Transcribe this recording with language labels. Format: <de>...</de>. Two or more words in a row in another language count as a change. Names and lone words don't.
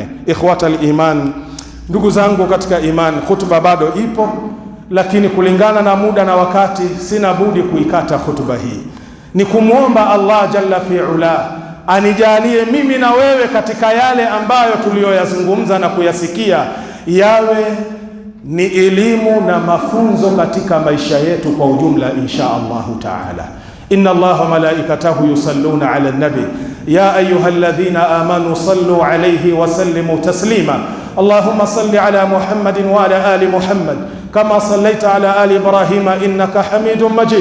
<ar>إخوة الإيمان,</ar> <sw>ndugu zangu katika iman, khutba bado ipo, lakini kulingana na muda na wakati sina budi kuikata khutba hii. Ni kumwomba Allah</sw> <ar>جل وعلا</ar> <sw>anijalie mimi na wewe katika yale ambayo tuliyoyazungumza na kuyasikia yawe ni elimu na mafunzo katika maisha yetu kwa ujumla</sw> <ar>إن شاء الله تعالى. إن الله وملائكته يصلون على النبي يا أيها الذين آمنوا صلوا عليه وسلموا تسليما. اللهم صل على محمد وعلى آل محمد كما صليت على آل إبراهيم إنك حميد مجيد.</ar>